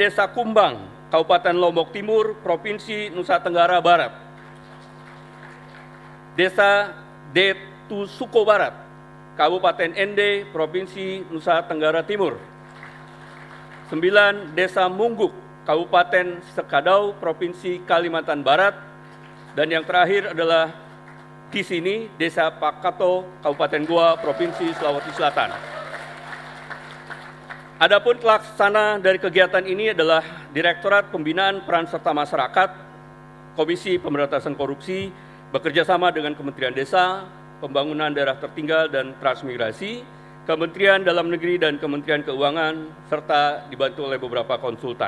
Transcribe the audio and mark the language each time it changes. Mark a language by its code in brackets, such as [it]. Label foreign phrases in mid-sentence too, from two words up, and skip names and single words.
[id] Desa Kumbang, Kabupaten Lombok Timur, Provinsi Nusa Tenggara Barat. Desa Detusuko Barat, Kabupaten Ende, Provinsi Nusa Tenggara Timur. 9. Desa Mungguk, Kabupaten Sekadau, Provinsi Kalimantan Barat. Dan yang terakhir adalah di sini, Desa Pakato, Kabupaten Goa, Provinsi Sulawesi Selatan. Adapun pelaksana dari kegiatan ini adalah Direktorat Pembinaan Peran Serta Masyarakat, Komisi Pemberantasan Korupsi, bekerjasama dengan Kementerian Desa, Pembangunan Daerah Tertinggal dan Transmigrasi, Kementerian Dalam Negeri dan Kementerian Keuangan, serta dibantu oleh beberapa konsultan.